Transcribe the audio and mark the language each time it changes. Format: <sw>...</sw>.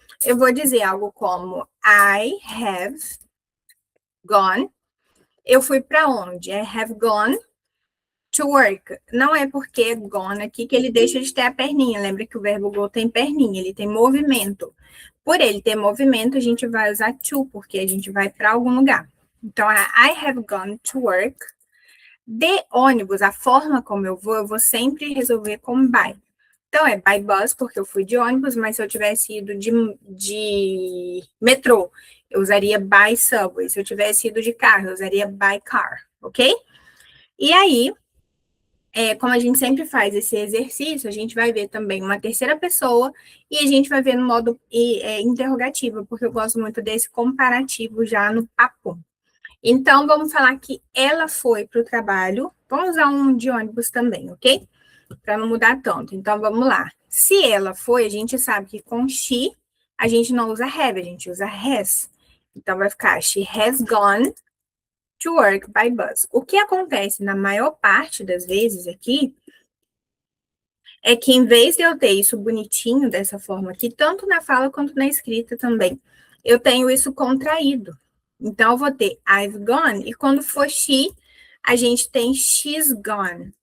<pt>Eu vou dizer algo como</pt> <en>I have gone.</en> <pt>Eu fui para onde?</pt> <en>I have gone to work.</en> <pt>Não é porque é gone aqui que ele deixa de ter a perninha. Lembra que o verbo go tem perninha, ele tem movimento. Por ele ter movimento, a gente vai usar to, porque a gente vai para algum lugar.</pt> <en>Então, I have gone to work.</en> <pt>De ônibus, a forma como eu vou sempre resolver como by. Então, é</pt> <en>by bus,</en> <pt>porque eu fui de ônibus, mas se eu tivesse ido de metrô, eu usaria</pt> <en>by subway.</en> <pt>Se eu tivesse ido de carro, eu usaria</pt> <en>by car,</en> <pt>ok? E aí, como a gente sempre faz esse exercício, a gente vai ver também uma terceira pessoa e a gente vai ver no modo interrogativo, porque eu gosto muito desse comparativo já no papo. Então, vamos falar que ela foi para o trabalho. Vamos usar um de ônibus também, ok? Para não mudar tanto. Então, vamos lá. Se ela foi, a gente sabe que com she, a gente não usa have, a gente usa has. Então, vai ficar</pt> <en>she has gone to work by bus.</en> <pt>O que acontece na maior parte das vezes aqui é que em vez de eu ter isso bonitinho dessa forma aqui, tanto na fala quanto na escrita também, eu tenho isso contraído. Então, eu vou ter</pt> <en>I've gone,</en> <pt>e quando for she, a gente tem</pt> <en>she's gone.</en>